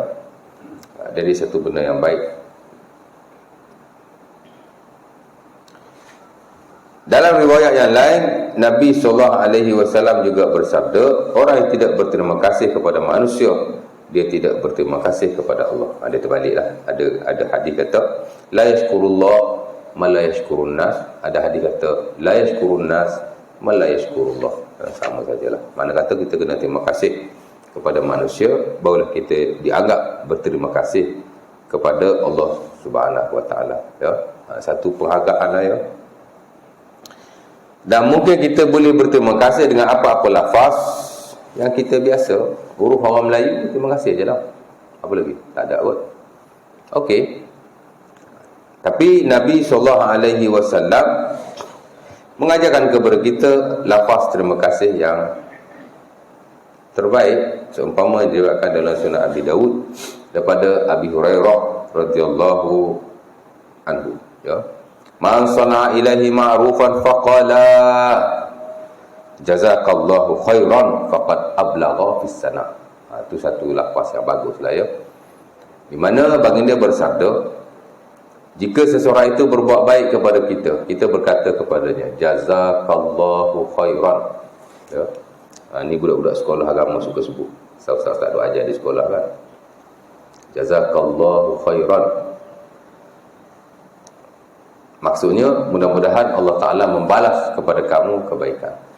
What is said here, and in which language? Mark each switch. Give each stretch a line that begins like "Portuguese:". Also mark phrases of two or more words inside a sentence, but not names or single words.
Malay: Jadi satu benda yang baik. Dalam riwayat yang lain, Nabi SAW juga bersabda, orang yang tidak berterima kasih kepada manusia, dia tidak berterima kasih kepada Allah. Dia terbaliklah. Ada hadis kata,
Arabic: لا يشكر الله من لا يشكر الناس.
Malay: Ada hadis kata,
Arabic: لا يشكر الناس من لا يشكر الله.
Malay: Sama sajalah. Mana kata kita kena terima kasih kepada manusia, barulah kita dianggap berterima kasih kepada
Arabic: الله سبحانه وتعالى,
Malay: ya. Satu penghargaan lah, ya. Dan mungkin kita boleh berterima kasih dengan apa-apa lafaz yang kita biasa. Huruf orang Melayu, terima kasih je lah. Apa lagi? Tak ada kot. Okey. Tapi Nabi SAW mengajarkan kepada kita lafaz terima kasih yang terbaik, seumpama yang diriwayatkan dalam Sunan Abi Dawud daripada Abi Hurairah
Arabic: رضي الله عنه,
Malay: ya.
Arabic: من صنع إليه معروفا فقال جزاك الله خيرا فقد أبلغ في الثناء'.
Malay: Itu satu lafaz yang baguslah, ya. Di mana baginda bersabda, jika seseorang itu berbuat baik kepada kita, kita berkata kepadanya,
Arabic: جزاك الله خيرا,
Malay: ya. Ni budak-budak sekolah agama suka sebut. Ustaz-ustaz tak ada ajar di sekolah kan.
Arabic: جزاك الله خيرا.
Malay: Maksudnya mudah-mudahan
Arabic: الله تعالى
Malay: membalas kepada kamu kebaikan.